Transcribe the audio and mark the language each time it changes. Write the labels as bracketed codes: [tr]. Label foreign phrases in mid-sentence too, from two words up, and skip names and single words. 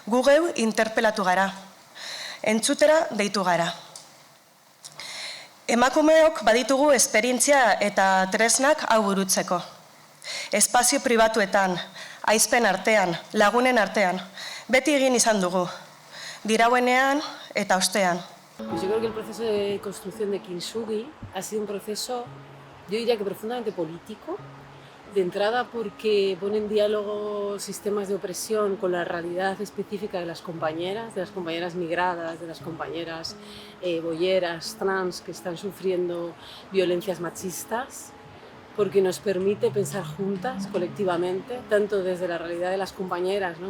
[eu] Gu geu interpelatu gara, entzutera deitu gara. Emakumeok baditugu esperientzia eta tresnak hau burutzeko. Espazio pribatuetan, aizpen artean, lagunen artean, beti egin izan dugu, dirauenean eta ostean. [es] Pues yo creo que el proceso de construcción de Kintsugi ha sido un proceso, yo diría que profundamente político, de entrada porque pone en diálogo sistemas de opresión con la realidad específica de las compañeras migradas, de las compañeras boyeras, trans, que están sufriendo violencias machistas, porque nos permite pensar juntas, colectivamente, tanto desde la realidad de las compañeras, ¿no?